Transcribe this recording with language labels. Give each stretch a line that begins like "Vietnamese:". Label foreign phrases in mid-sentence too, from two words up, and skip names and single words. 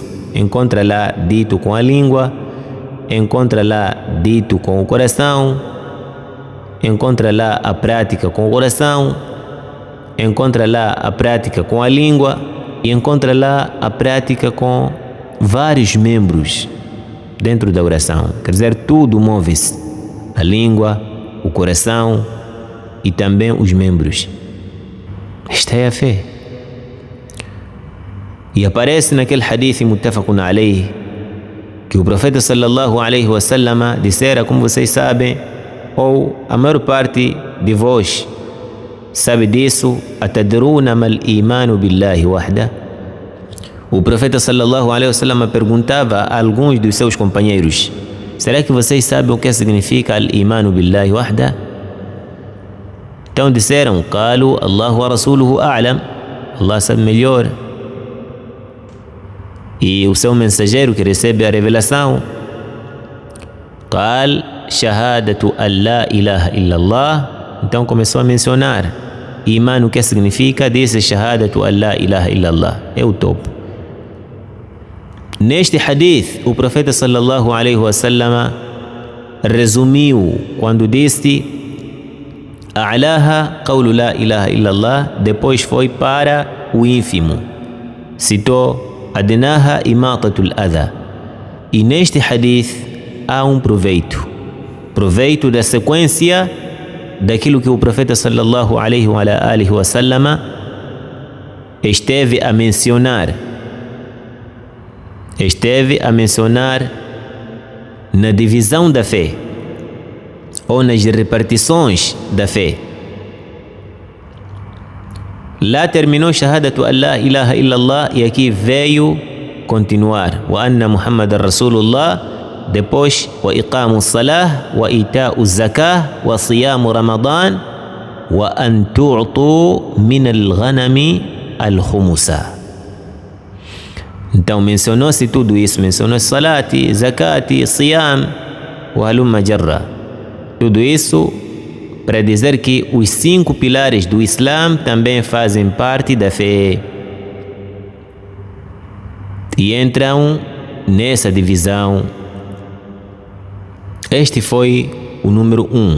Portuguese: Encontra lá dito com a língua, encontra lá dito com o coração, encontra lá a prática com o coração, encontra lá a prática com a língua e encontra lá a prática com vários membros dentro da oração. Quer dizer, tudo move-se: a língua, o coração e também os membros. Esta é a fé. E aparece naquele
Arabic: حديث متفق عليه
Portuguese: que o profeta
Arabic: صلى الله عليه وسلم
Portuguese: dissera, como vocês sabem, ou a maior parte de vós sabe disso:
Arabic: أتدرون ما الإيمان بالله وحده.
Portuguese: O profeta
Arabic: صلى الله عليه وسلم
Portuguese: perguntava a alguns dos seus companheiros: será que vocês sabem o que significa
Arabic: الإيمان بالله وحده?
Portuguese: Então disseram:
Arabic: قالوا الله ورسوله أعلم.
Portuguese: Allah sabe melhor, e o seu mensageiro que recebe a revelação.
Arabic: قال شهادة أن لا إله إلا الله.
Portuguese: Então começou a mencionar iman, o que significa. Disse:
Arabic: شهادة أن لا إله إلا الله.
Portuguese: É o topo. Neste hadith, o profeta
Arabic: صلى الله عليه وسلم
Portuguese: resumiu quando disse
Arabic: أعلاها قول لا إله إلا الله,
Portuguese: depois foi para o ínfimo, citou
Arabic: أدناها إماطة الأذى.
Portuguese: E neste hadith há um proveito da sequência daquilo que o profeta
Arabic: صلى الله عليه وآله وسلم
Portuguese: esteve a mencionar na divisão da fé, ou nas repartições da fé. Lá terminou
Arabic: شهادة أن لا إله إلا الله
Portuguese: e aqui veio continuar
Arabic: وأن محمدا رسول الله,
Portuguese: depois
Arabic: وإقام الصلاة وإيتاء الزكاة وصيام رمضان وأن تؤتوا من الغنم الخمس.
Portuguese: Então mencionou-se tudo isso, mencionou
Arabic: صلاة، زكاة، صيام، وهلم جرا.
Portuguese: Tudo isso para dizer que os 5 pilares do Islã também fazem parte da fé e entram nessa divisão. Este foi o número 1.